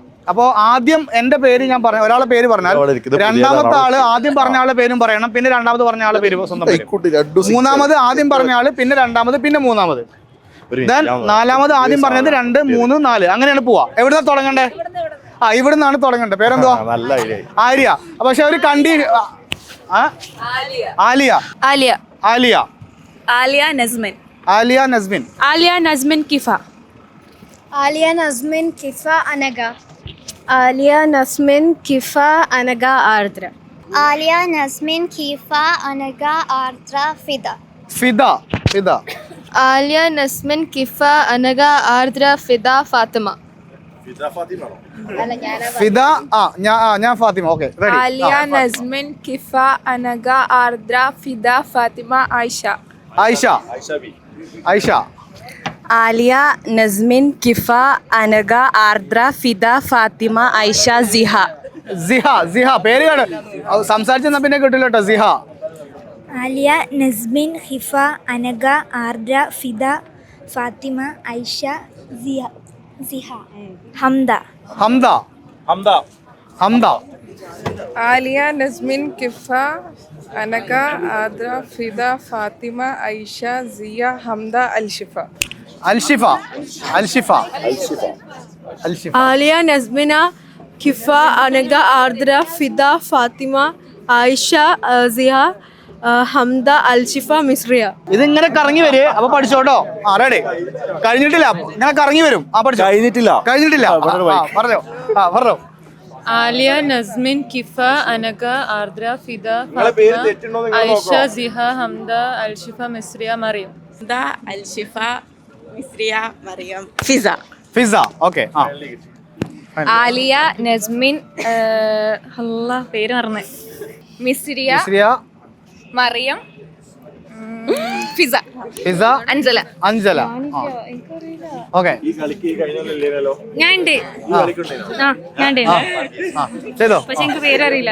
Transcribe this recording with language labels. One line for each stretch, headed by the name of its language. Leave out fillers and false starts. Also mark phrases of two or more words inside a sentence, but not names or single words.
Malayalam: അപ്പോൾ ആദ്യം എൻ്റെ പേര് ഞാൻ പറഞ്ഞു, ഒരാളെ പേര് പറഞ്ഞാൽ രണ്ടാമത്തെ ആള് ആദ്യം പറഞ്ഞ ആളുടെ പേരും പറയണം, പിന്നെ രണ്ടാമത് പറഞ്ഞ ആളുടെ പേര് സ്വന്തം പേര്, മൂന്നാമത് ആദ്യം പറഞ്ഞ ആള്, പിന്നെ രണ്ടാമത്, പിന്നെ മൂന്നാമത്, നാലാമത് ആദ്യം പറഞ്ഞത് 2, 3, 4 അങ്ങനെയാണ് പോവാ. എവിടുന്നാ തുടങ്ങണ്ടേ? ഇവിടുന്നാണ് തുടങ്ങേണ്ടത്. പേരെന്തുവാ? നല്ല ഐഡിയ. ആര്യ. പക്ഷെ ഒരു ആലിയ. आलिया ആലിയ. आलिया नजमिन ആലിയ നസ്മിൻ. आलिया नजमिन किफा आलिया नज़मिन किफ़ा अनगा आलिया नज़मिन किफ़ा अनगा आर्द्रा आलिया नज़मिन किफ़ा अनगा आर्द्रा फिदा ഫിദ. ഫിദ. आलिया नज़मिन किफ़ा अनगा आर्द्रा फिदा फातिमा ഫിദ. ഞാൻ ഫാത്തിമ. ഓക്കെ റെഡി. आलिया नजमिन किफा अनगा आर्द्रा फिदा फातिमा आयशा ആയിഷ. ആയിഷ. आलिया नजमिन किफा अनगा आर्द्रा फिदा फातिमा आयशा जिहा സിഹ. സിഹ പേര് സംസാരിച്ചെന്നാ പിന്നെ കിട്ടില്ല കേട്ടോ. സിഹ. आलिया नज़मिन खिफ़ा अनगा आर्द्रा फ़िदा फ़ातिमा आयशा ज़िहा हमदा ഹംദ. ഹംദ. आलिया नजमिन किफा अनगा आर्द्रा फिदा फातिमा आयशा जिया हमदा अलशिफा അൽഷിഫ. അൽഷിഫ. അൽഷിഫ. आलिया नज़मिना किफ़ा अनगा आर्द्रा फिदा फातिमा आयशा जिहा हमदा अलशिफा मिस्रिया ഇതിങ്ങനെ കറങ്ങി വരും. അപ്പൊ പഠിച്ചോട്ടോ. റെഡി. കഴിഞ്ഞിട്ടില്ല. ഇങ്ങനെ കറങ്ങി വരും. പഠിച്ചോ. കഴിഞ്ഞിട്ടില്ല. പറഞ്ഞോ. പറഞ്ഞോ. आलिया नजमिन किफा अनगा आर्द्रा फिदा പേര് फातिमा തെറ്റുണ്ടോ നിങ്ങൾ आयशा जिहा हमदा अलशिफा मिस्रिया मरियम हमदा अलशिफा मिस्रिया मरियम फिजा ഫിസ. ഓക്കെ. आलिया नजमिन अल्लाह പേര് മറന്നേ മിസ്രിയ മിസ്രിയ. മറിയം ഫിസ ഫിസ. അൻസല അഞ്ജല. ഓക്കെ. ഈ കളിക്ക് കഴിഞ്ഞല്ലോ. ഞാൻ ഉണ്ട് ഞാൻ ഉണ്ട് ചെയ്തോ. പക്ഷെ എനിക്ക് പേരറിയില്ല